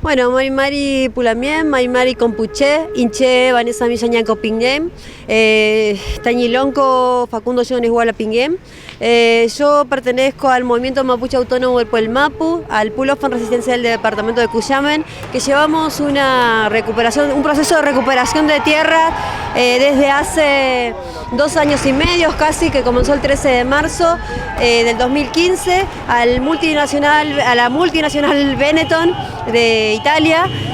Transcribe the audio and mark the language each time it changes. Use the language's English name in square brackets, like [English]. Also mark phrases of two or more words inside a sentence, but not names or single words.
[Spanish] Bueno, [Mapuche] Mari Pulamien, Mari Compuché, Inche, Vanessa Millañanco Pinguem, Tañilonco, Facundo Jones Iguala Pinguem. [Spanish] Yo pertenezco al movimiento mapuche autónomo del Pueblo Mapu, al Pull-Off en Resistencia del departamento de Cuyamen, que llevamos un proceso de recuperación de tierra desde hace 2 años y medio casi, que comenzó el 13 de marzo del 2015, a la multinacional Benetton de Italia.